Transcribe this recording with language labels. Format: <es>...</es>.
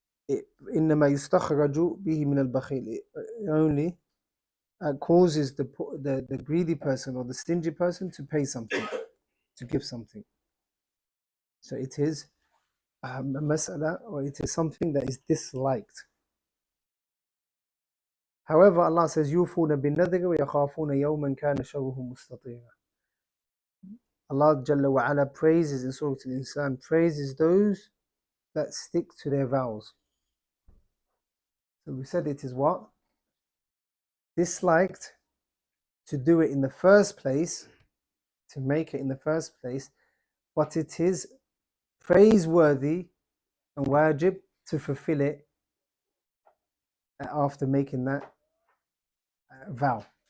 <ar>إِنَّمَا يُسْتَخْرَجُ بِهِ مِنَ الْبَخِيلِ.</ar> <en>It only causes the greedy person or the stingy person to pay something, to give something. So it is a mas'ala, or it is something that is disliked. However, Allah says,</en> <ar>يُوفُونَ بِالنَّذْرِ وَيَخَافُونَ يَوْمًا كَانَ شَرُّهُ مُسْتَطِيرًا.</ar> <en>Allah Jalla wa Ala praises in Surah Al-Insan, praises those that stick to their vows. So we said it is what? Disliked to do it in the first place, to make it in the first place, but it is praiseworthy and wajib to fulfill it after making that vow.</en>